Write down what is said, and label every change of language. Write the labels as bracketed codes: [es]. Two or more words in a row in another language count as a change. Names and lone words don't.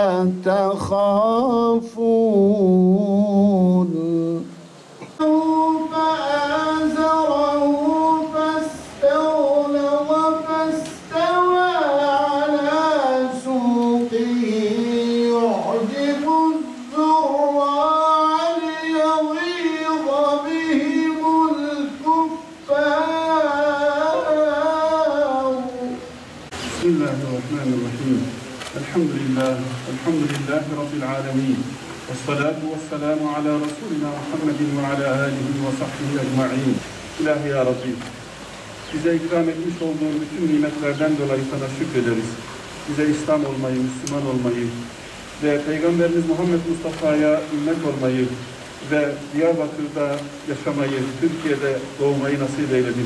[ar] تخافون فآزره فاستغلظ فاستوى على سوقه يعجب الزراع ليغيظ بهم الكفار. بسم الله الرحمن الرحيم. الحمد لله رب العالمين والصلاة والسلام على رسولنا محمد وعلى آله وصحبه أجمعين. [tr] İlahi ya Rabbi, bize ikram etmiş olduğun bütün nimetlerden dolayı sana şükrederiz. Bize İslam olmayı, Müslüman olmayı ve Peygamberimiz Muhammed Mustafa'ya ümmet olmayı ve Diyarbakır'da yaşamayı, Türkiye'de doğmayı nasip eyledin.